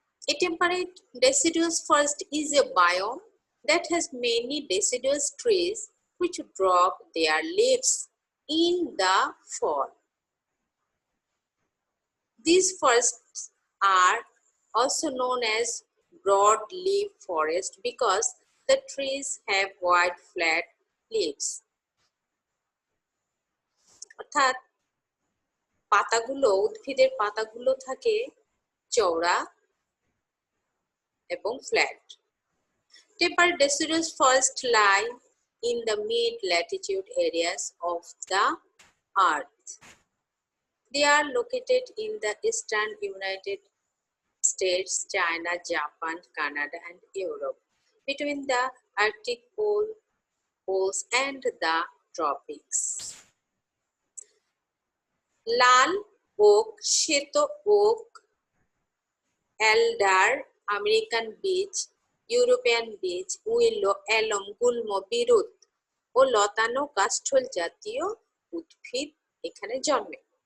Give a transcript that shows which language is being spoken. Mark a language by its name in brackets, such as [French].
[English] A temperate deciduous forest is a biome that has many deciduous trees which drop their leaves in the fall. These forests are also known as broadleaf forest because the trees have wide flat leaves. [Bangla] অর্থাৎ পাতাগুলো, উদ্ভিদের পাতাগুলো থাকে চওড়া এবং flat. [English] Temperate deciduous forests lie in the mid-latitude areas of the Earth. They are located in the eastern United States, China, Japan, Canada, and Europe, between the Arctic poles and the tropics. [Bangla] Lal okay, শ্বেত okay, elder, American beech, European beech, উইলো, এলম, গুল্ম, বিরুৎ ও লতানো কাষ্ঠল জাতীয় উদ্ভিদ এখানে জন্মে।